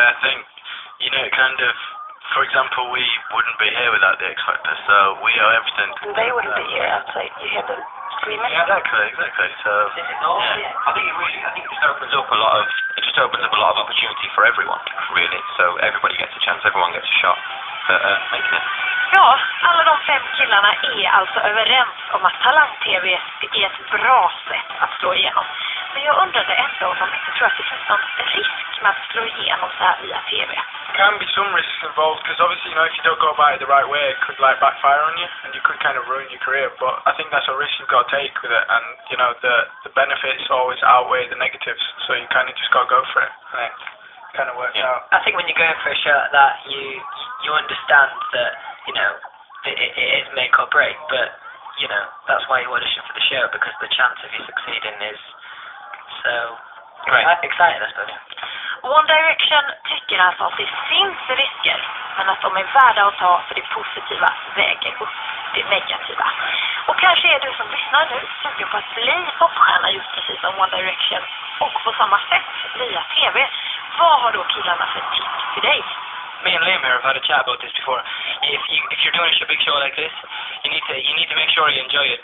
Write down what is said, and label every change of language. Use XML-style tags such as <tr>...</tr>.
<en>I think, kind of, for example, we wouldn't be here without the X Factor, so we owe everything to And they wouldn't be here outside. You hear them screaming? Yeah, exactly. So I think it just opens up a lot of opportunity for everyone, really. So everybody gets a chance, everyone gets a shot at making it.</en> <sv>Ja, alla de 5 killarna är alltså överens om att talang-tv är ett bra sätt att slå igenom. Men jag undrade ändå om de inte tror att det finns någon risk med att slå igenom så här via tv.</sv> <en>can be some risks involved because obviously, if you don't go about it the right way, it could backfire on you and you could kind of ruin your career. But I think that's a risk you've got to take with it, and the benefits always outweigh the negatives, so you kind of just got to go for it. And it kind of works out. I think when you're going for a show like that, you understand that it is make or break, but that's why you audition for the show, because the chance of you succeeding is so exciting, I suppose.</en> <sv>One Direction tycker alltså att det finns risker, men att de är värda att ta för det positiva väger upp det negativa. Och kanske är du som lyssnar nu sugen på att bli popstjärna just precis som One Direction och på samma sätt via TV. Vad har då killarna för tips till dig?</sv> <en>Me and Liam here have had a chat about this before. If you're doing a big show like this, you need to make sure you enjoy it.</en>